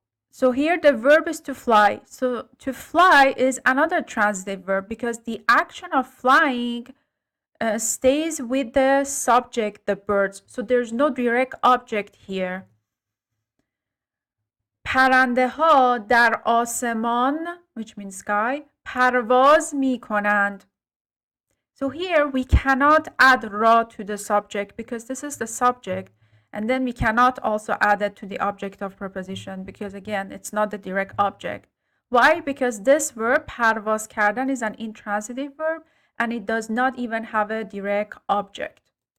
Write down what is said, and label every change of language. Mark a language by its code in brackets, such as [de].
[en] So here the verb is to fly. So to fly is another transitive verb because the action of flying stays with the subject, the birds. So there's no direct object here. [fa] پرنده ها در آسمان, [en] which means sky, [fa] پرواز می کنند. [en] So here we cannot add ra to the subject because this is the subject. And then we cannot also add it to the object of preposition because again, it's not the direct object. Why? Because this verb, پرواز کردن, is an intransitive verb and it does not even have a direct object.